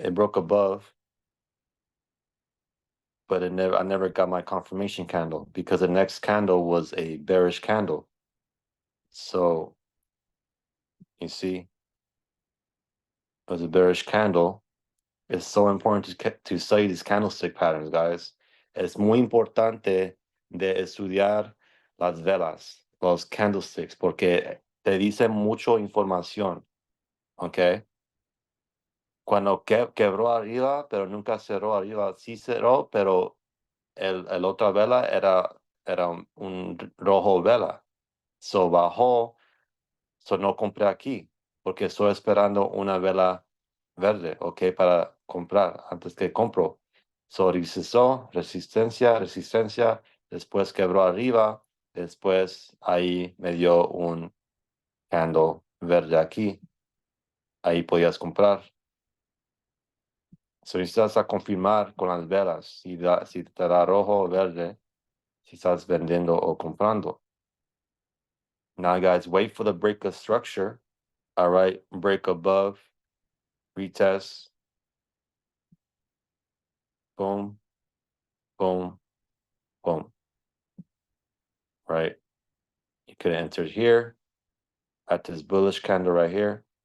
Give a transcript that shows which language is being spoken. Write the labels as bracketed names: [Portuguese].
[English] It broke above, but I never got my confirmation candle because the next candle was a bearish candle. So you see, it was a bearish candle. It's so important to study these candlestick patterns, guys. [Spanish] Es muy importante de estudiar las velas, los candlesticks, porque te dicen mucho información, ¿ok? Cuando quebró arriba, pero nunca cerró arriba, sí cerró, pero el otra vela era un rojo vela. So bajó, so no compré aquí, porque estoy esperando una vela verde, ok, para comprar antes que compro. So resistió, resistencia, después quebró arriba, después ahí me dio un candle verde aquí, ahí podías comprar. So necesitas a confirmar con las velas si te da rojo o verde, si estás vendiendo o comprando. [English] Now guys, wait for the break of structure. All right, break above, retest, boom, boom, boom, right? You could have entered here at this bullish candle right here.